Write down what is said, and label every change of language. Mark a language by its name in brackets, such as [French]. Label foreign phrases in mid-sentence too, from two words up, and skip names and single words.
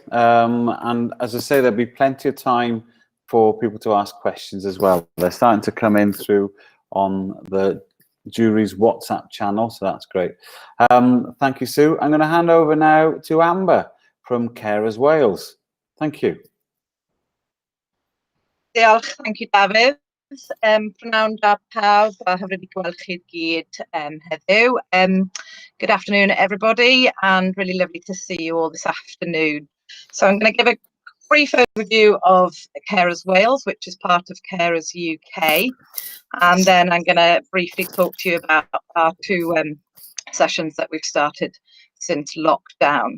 [English] And as I say, there'll be plenty of time for people to ask questions as well. They're starting to come in through on the jury's WhatsApp channel, so that's great. Thank you, Sue. I'm going to hand over now to Amber from Carers Wales. Thank you. Diolch, thank you, David. [Welsh] Prynawn da pawb, a hyfryd i gweld chi gyd heddiw. [English] Good afternoon, everybody, and really lovely to see you all this afternoon. So I'm going to give a brief overview of Carers Wales, which is part of Carers UK, and then I'm going to briefly talk to you about our 2 sessions that we've started since lockdown.